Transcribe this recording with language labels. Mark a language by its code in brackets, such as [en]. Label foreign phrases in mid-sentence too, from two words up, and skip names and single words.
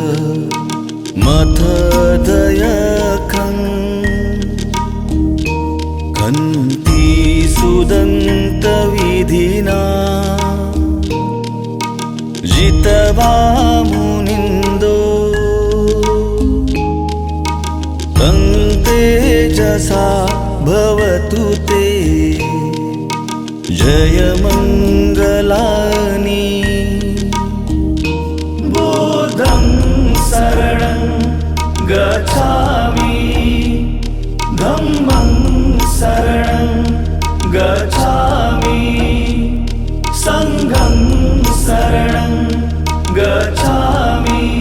[pi] मथदयखं खन्ति सुदन्तविधिना जितवा मुनिन्दो तं तेजसा भवतु ते जयमङ्गलानि. बुद्धं शरणं गच्छामि, धम्मं शरणं गच्छामि, संघं शरणं गच्छामि.